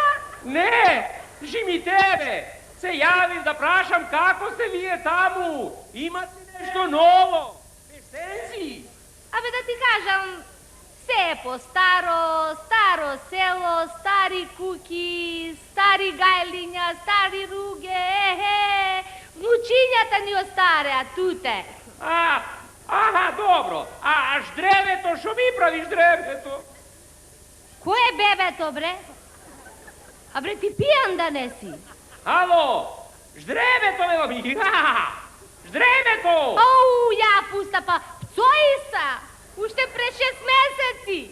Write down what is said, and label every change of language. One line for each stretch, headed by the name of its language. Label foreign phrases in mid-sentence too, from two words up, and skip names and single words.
Macedonian: Не, жими тебе. Се јавив да прашам како сте вие таму. Имат ли нешто ново? Фештензи? Абе, да ти кажам, се е по-старо, старо село, стари куки, стари гајлиња, стари руге, внучињата ни остареа туте. Добро. А ждревето, шо ми правиш ждревето? Кој е бебето, бре? Абре, ти пијан да не си? Ало, ждревето, бе, ми. Ждревето! Оу, ја пуста, па пцои са, уште пре 6 месеци.